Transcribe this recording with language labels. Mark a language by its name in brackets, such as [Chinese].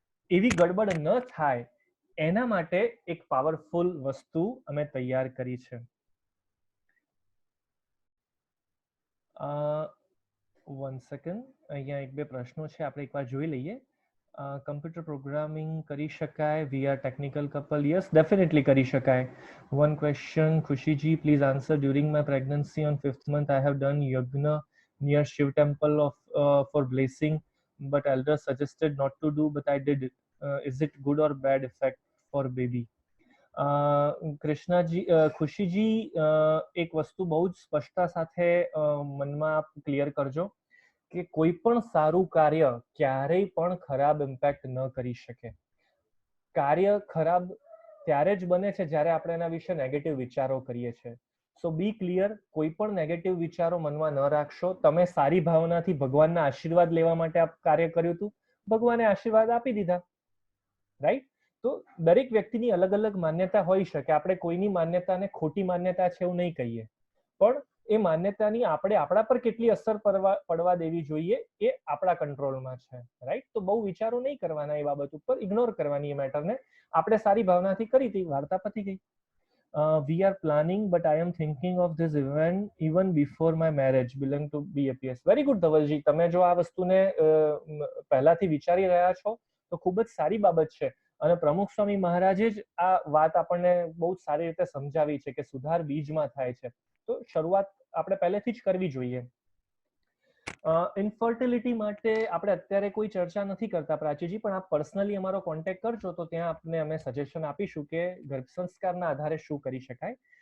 [Gujarati] એવી ગડબડ ન થાય એના માટે એક પાવરફુલ વસ્તુ અમે તૈયાર કરી છે. 1 સેકન્ડ, અહીંયા 1-2 પ્રશ્નો છે, આપણે એકવાર જોઈ લઈએ. કમ્પ્યુટર પ્રોગ્રામિંગ કરી શકાય [English] We are technical couple? [Gujarati] Yes, definitely કરી શકાય. [English] One question, Khushiji, please answer. During my pregnancy on 5th month I have done yagna near Shiv temple for blessing, but elders suggested not to do, but I did it. Is it good or bad effect for baby? [Gujarati] Krishnaji, ખુશીજી, એક વસ્તુ બહુ જ સ્પષ્ટતા સાથે મનમાં આપ clear કરજો કે કોઈ પણ સારું કાર્ય ક્યારેય પણ ખરાબ ઇમ્પેક્ટ ન કરી શકે. કાર્ય ખરાબ ત્યારે જ બને છે જ્યારે આપણે એના વિશે નેગેટિવ વિચારો કરીએ છીએ. [English] so be clear, [Gujarati] કોઈ પણ નેગેટિવ વિચારો મનમાં ન રાખશો. તમે સારી ભાવનાથી ભગવાનના આશીર્વાદ લેવા માટે આ કાર્ય કર્યું હતું, ભગવાને આશીર્વાદ આપી દીધા, રાઈટ? તો દરેક વ્યક્તિની અલગ અલગ માન્યતા હોઈ શકે. આપણે કોઈની માન્યતાને ખોટી માન્યતા છે એવું નહીં કહીએ, પણ એ માન્યતાની આપણે આપણા પર કેટલી અસર પડવા દેવી જોઈએ એ આપણા કંટ્રોલમાં છે, રાઈટ? તો બહુ વિચારો નહીં કરવાના એ બાબત ઉપર, ઇગ્નોર કરવાની એ મેટરને. આપણે સારી ભાવનાથી કરી હતી, વાર્તા પતી ગઈ. [English] We are planning, but I am thinking of this event even before my marriage. Belong to BAPS. Very good, [Gujarati] ધવલજી. તમે જો આ વસ્તુને પહેલાથી વિચારી રહ્યા છો તો ખૂબ જ સારી બાબત છે. અને પ્રમુખ સ્વામી મહારાજે જ આ વાત આપણને બહુ સારી રીતે સમજાવી છે કે સુધાર બીજમાં થાય છે. તો શરૂઆત આપણે પહેલેથી જ કરવી જોઈએ. ઇન્ફર્ટિલિટી માટે આપણે અત્યારે કોઈ ચર્ચા નથી કરતા પ્રાચીજી, પણ આપ પર્સનલી અમારો કોન્ટેક્ટ કરજો તો ત્યાં આપને અમે સજેશન આપીશું કે ગર્ભ સંસ્કારના આધારે શું કરી શકાય.